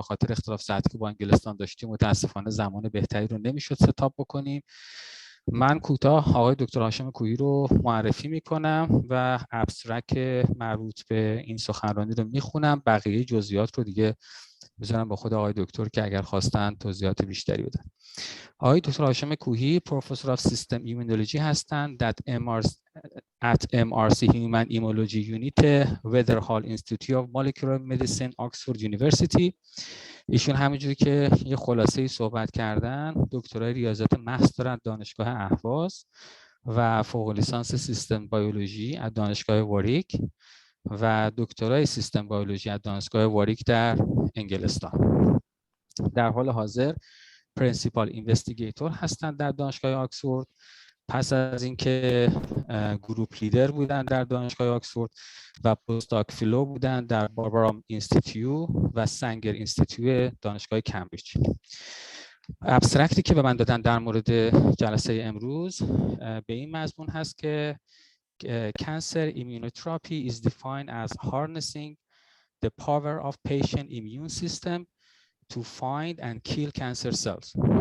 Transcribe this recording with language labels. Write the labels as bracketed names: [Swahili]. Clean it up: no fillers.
[Persian] به خاطر اختلاف ساعتی که با انگلستان داشتیم متاسفانه زمان بهتری رو نمیشد ستاپ بکنیم. من کوتاه آقای دکتر هاشم کوهی رو معرفی میکنم و ابسترکت مربوط به این سخنرانی رو میخونم. بقیه جزئیات رو دیگه بذارم با خود آقای دکتر که اگر خواستن توضیحات بیشتری بدن. آقای دکتر هاشم کوهی پروفسور آف سیستم ایمونولوژی هستند at MRC Human Immunology Unit Weatherall Institute of Molecular Medicine Oxford University. ایشون همونجوری که یه خلاصه‌ای صحبت کردن دکترای ریاضیات محض دارن دانشگاه اهواز و فوق لیسانس سیستم بیولوژی از دانشگاه واریک و دکترای سیستم بیولوژی از دانشگاه واریک در انگلستان. در حال حاضر پرینسیپال اینوستیگیتور هستند در دانشگاه آکسفورد. پس از اینکه گروپ لیدر بودن در دانشگاه آکسفورد و پستاک فیلو بودن در باربارام اینستیتیو و سنگر اینستیتیو دانشگاه کمبریج. ابسترکتی که به من دادن در مورد جلسه امروز به این مضمون هست که [English] cancer immunotherapy is defined as harnessing the power of patient immune system to find and kill cancer cells.